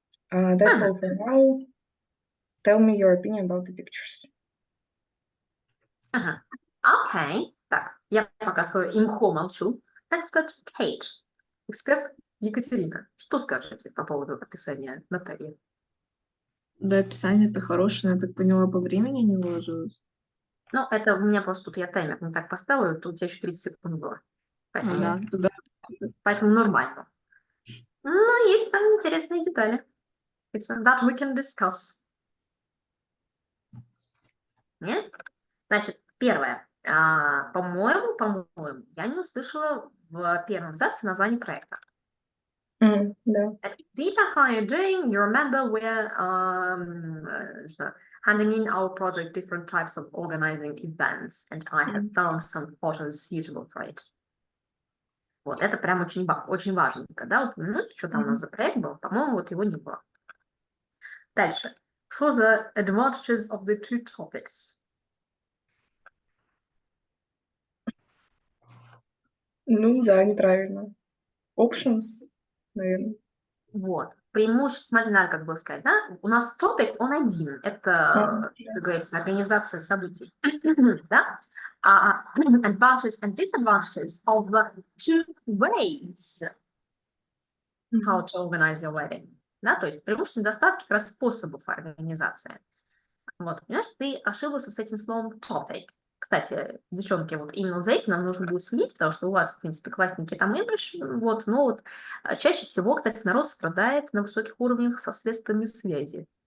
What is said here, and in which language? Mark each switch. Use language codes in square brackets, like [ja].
[en] That's all for now. Tell me your opinion about the pictures. [ru] Ага. Окей. Так, я пока свое имхо молчу. Expert Kate. Эксперт Екатерина. Что скажете по поводу описания Натальи? Да, описание-то хорошее, но я так поняла, по времени не уложилось. Ну, это у меня просто тут я таймер не так поставила, тут у тебя еще 30 секунд было. Поэтому, Да, да. поэтому нормально. Но есть там интересные детали. [en] It's that we can discuss. [ru] Нет? Значит, первое. По-моему, я не услышала в первом абзаце название проекта. Да. [en] Peter, how are you doing? You remember we're handing in our project different types of organizing events, and I have found some photos suitable for it. [ru] Вот, это прям очень важненько, да, упомянуть, что там у нас за проект был. По-моему, вот его не было. Дальше. Что за [en] advantages of the two topics? [ru] Ну да, неправильно. Options, наверное. Вот. Преимущество, смотри, надо как было сказать, да? У нас топик, он один. Это, как говорится, организация событий. Да? [en] Advantages and disadvantages of two ways how to organize your wedding. [ru] Да? То есть преимущества и недостатки как раз способов организации. Вот. Понимаешь, ты ошиблась с этим словом topic. Кстати, девчонки, вот именно за этим нам нужно будет следить, потому что у вас, в принципе, классненький там English, вот, но вот чаще всего, кстати, народ страдает на высоких уровнях со средствами связи.